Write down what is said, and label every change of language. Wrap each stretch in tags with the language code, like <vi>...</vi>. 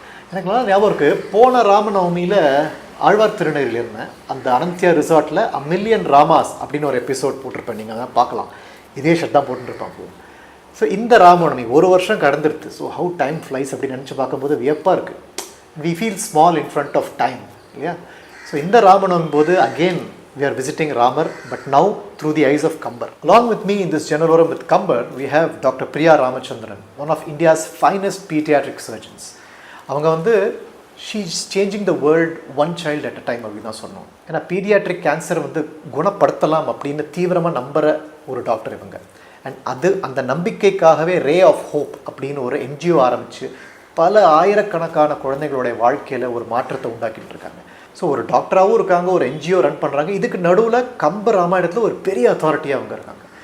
<ta>எனக்கு நல்லா ஞாபகம் இருக்குது, போன ராமநவமியில் ஆழ்வார் திருநெறியில் இருந்தேன். அந்த அனந்தியா ரிசார்ட்டில் மில்லியன் ராமாஸ் அப்படின்னு ஒரு எபிசோட் போட்டிருப்பேன். நீங்கள் அதான் பார்க்கலாம். இதே ஷர்ட் தான் போட்டுருப்பாங்க. ஸோ இந்த ராமநவமி ஒரு வருஷம் கடந்துருது.</ta> <en>so how time flies</en> <ta>அப்படின்னு நினச்சி பார்க்கும்போது வியப்பாக இருக்குது.</ta> <en>We feel small in front of time இல்லையா? So</en> <ta>இந்த ராமநவமி போது</ta> <en>Again we are visiting Ramar, but now through the eyes of Kambar. Along with me in this Jannaloram with Kambar, we have Dr. Priya Ramachandran, one of India's finest pediatric surgeons.</en> <ta>அவங்க வந்து</ta> <en>she is changing the world one child at a time</en> <ta>அப்படின்னு தான் சொன்னோம். ஏன்னா paediatric cancer வந்து குணப்படுத்தலாம் அப்படின்னு தீவிரமாக நம்புகிற ஒரு டாக்டர் இவங்க. அண்ட் அந்த நம்பிக்கைக்காகவே ரே ஆஃப் ஹோப் அப்படின்னு ஒரு என்ஜிஓ ஆரம்பித்து பல ஆயிரக்கணக்கான குழந்தைகளுடைய வாழ்க்கையில் ஒரு மாற்றத்தை உண்டாக்கிட்டு இருக்காங்க. ஸோ ஒரு டாக்டராகவும் இருக்காங்க, ஒரு என்ஜிஓ ரன் பண்ணுறாங்க. இதுக்கு நடுவில் கம்ப ராமாயணத்தில் ஒரு பெரிய அத்தாரிட்டியாக அவங்க இருக்காங்க.</ta>